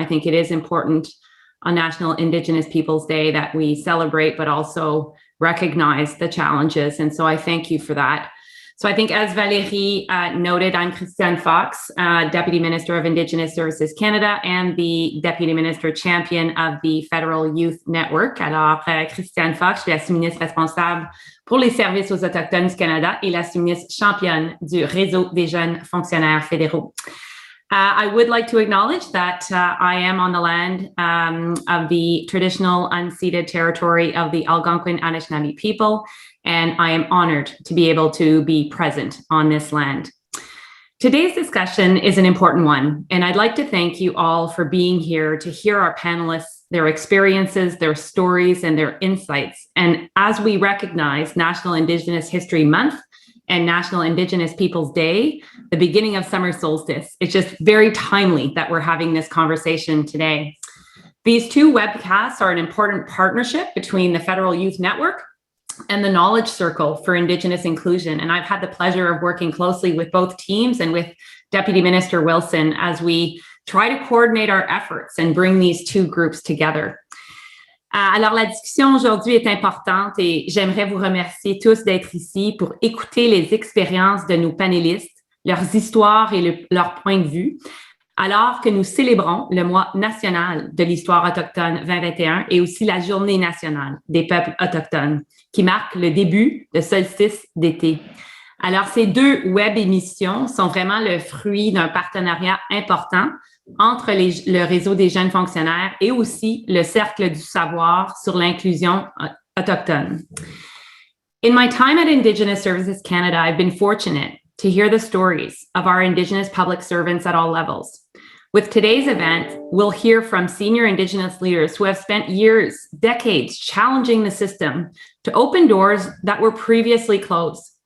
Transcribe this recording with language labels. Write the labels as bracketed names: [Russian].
[English] I think it is important on National Indigenous Peoples Day that we celebrate, but also recognize the challenges. And so I thank you for that. So I think, as Valérie noted, I'm Christiane Fox, Deputy Minister of Indigenous Services Canada and the Deputy Minister Champion of the Federal Youth Network. [French] Alors, Christiane Fox, je suis la sous-ministre responsable pour les services aux Autochtones du Canada et la sous-ministre championne du réseau des jeunes fonctionnaires fédéraux. [English] I would like to acknowledge that I am on the land of the traditional unceded territory of the Algonquin Anishinaabe people, and I am honored to be able to be present on this land. Today's discussion is an important one, and I'd like to thank you all for being here to hear our panelists, their experiences, their stories, and their insights. And as we recognize National Indigenous History Month and National Indigenous Peoples Day, the beginning of summer solstice, it's just very timely that we're having this conversation today. These two webcasts are an important partnership between the Federal Youth Network and the Knowledge Circle for Indigenous Inclusion. And I've had the pleasure of working closely with both teams and with Deputy Minister Wilson as we try to coordinate our efforts and bring these two groups together. [French] Alors, la discussion aujourd'hui est importante et j'aimerais vous remercier tous d'être ici pour écouter les expériences de nos panélistes, leurs histoires et leurs points de vue, alors que nous célébrons le mois national de l'histoire autochtone 2021 et aussi la Journée nationale des peuples autochtones, qui marque le début de solstice d'été. Alors, ces deux web émissions sont vraiment le fruit d'un partenariat important entre le réseau des jeunes fonctionnaires et aussi le Cercle du savoir sur l'inclusion autochtone. [English] In my time at Indigenous Services Canada, I've been fortunate to hear the stories of our Indigenous public servants at all levels. With today's event, we'll hear from senior Indigenous leaders who have spent years, decades, challenging the system to open doors that were previously closed.